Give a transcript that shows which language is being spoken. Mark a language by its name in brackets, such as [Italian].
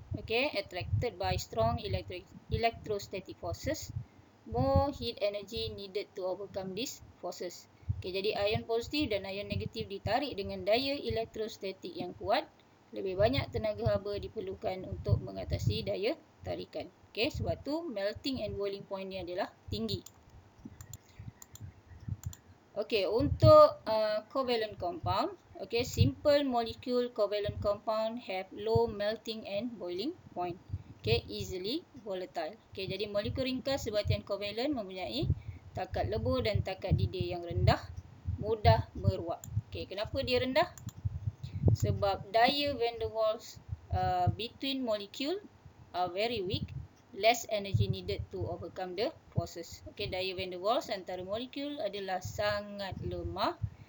[English] Okey, attracted by strong electrostatic forces. More heat energy needed to overcome these forces. [Malay] Okey, jadi ion positif dan ion negatif ditarik dengan daya elektrostatik yang kuat. Lebih banyak tenaga haba diperlukan untuk mengatasi daya tarikan. Okey, sebab tu [English] melting and boiling point [Malay] ni adalah tinggi. Okey, untuk [English] covalent compound, okay, simple molecule covalent compound have low melting and boiling point. Okay, easily volatile. [Malay] Okay, jadi molekul ringkas sebatian covalent mempunyai takat lebur dan takat didih yang rendah, mudah meruap. Okay, kenapa dia rendah? Sebab daya [English] van der Waals between molecule are very weak. Less energy needed to overcome the forces. [Malay] Okay, daya van der Waals antara molekul adalah sangat lemah.